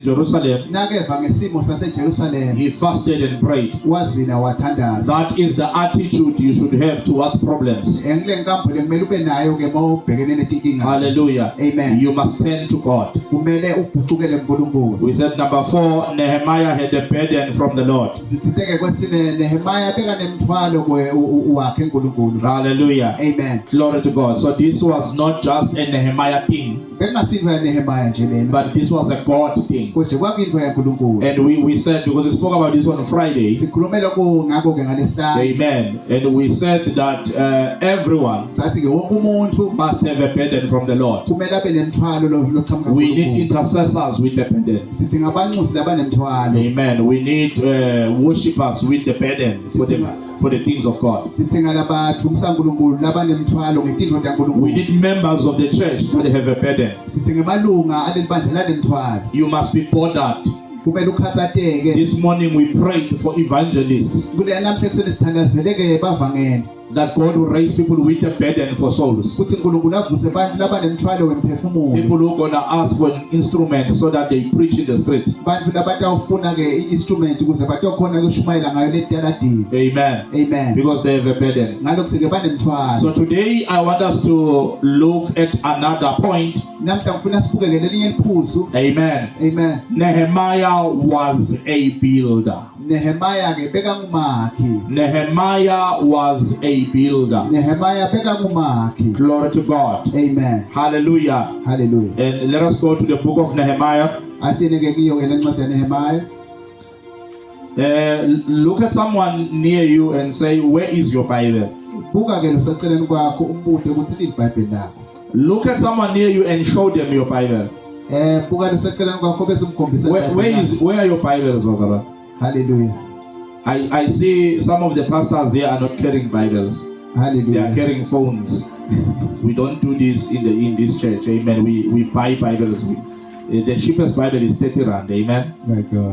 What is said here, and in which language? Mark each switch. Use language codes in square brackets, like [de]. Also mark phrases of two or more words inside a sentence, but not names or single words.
[en] Jerusalem, [ss] nakeva ngesimo saseJerusalem [en] he fasted and prayed. [ss] wazina wathandaza. [en] That is the attitude you should have towards problems. [ss] Ngile nkambo lekumele ube nayo ke mawubhekene netinkinga. [en] Hallelujah. Amen. You must turn to God. [ss] Kumele ubhucukele kuNkulunkulu. [en] We said number 4, Nehemiah had a burden from the Lord. [ss] Sisiteke kwesine Nehemiah beka nemthwalo wakhe kuNkulunkulu. [en] Hallelujah. Amen. Glory to God. So this was not just a Nehemiah thing, [ss] Bengasinto ya Nehemiah nje lena. [en] but this was a God thing. [ss] Kodwa kwakuyinto yaNkulunkulu. [en] And we said, because we spoke about this on Friday, [ss] Sikhulumela ko ngako ke ngalesihlanu. [en] amen. And we said that everyone [ss] Sathi ke wonke umuntu [en] must have a burden from the Lord. [ss] kumele abe nemthwalo loqhamuka [en] We need [ss] kuNkulunkulu. [en] intercessors with the burden. [ss] Sithi ngabanxusi labanemthwalo. [en] Amen. We need worshippers with the burden for the things of God. [ss] Sithi ngalabantu uNkulunkulu labanemthwalo ngetinto [en] We [ss] taNkulunkulu. [en] need members of the church that have a burden. [ss] Sithi ngemalunga alelibandla lanemthwalo. [en] You must be bothered. [ss] Kumele ukhathateke. [en] This morning we prayed for evangelists, [ss] Kule namhla ekseni sithandazeleke bavangene. [en] that God will raise people with a burden for souls. [ss] Kuthi uNkulunkulu avuse abantu labanemthwalo wemphefumulo. [en] People who are going to ask for an instrument so that they preach in the streets. [ss] Abantu labatawufuna ke i-instrument ukuze batokhona ukushumayela ngayo letaladini. [en] Amen. Amen. Because they have a burden. [ss] Ngalokho sike banemthwalo. [en] So today I want us to look at another point. [ss] Namhla ngifuna sibukeke lelinye iphuzu. [en] Amen. Amen. Nehemiah was a builder. [ss] Nehemiah ke beka ngumakhi. [en] Nehemiah was a builder. [ss] Nehemiah beka ngumakhi. [en] Glory to God. Amen. Hallelujah. Hallelujah. And let us go to the book of Nehemiah. [ss] Asineke kiyo ke lencwadi ya Nehemiah. [en] Look at someone near you and say, where is your Bible? [ss] Buka ke loseceleni kwakho umbude ukuthi liBhayibheli lakho. [en] Look at someone near you and show them your Bible. [ss] Buka loseceleni kwakho bese umkhombisa iBhayibheli. [en] Where are your Bibles, Wazala? Hallelujah. I see some of the pastors here are not carrying Bibles. They are Hallelujah. carrying phones. We don't do this in this church. Amen. We buy Bibles. The cheapest Bible is 30 rand. Amen. My God.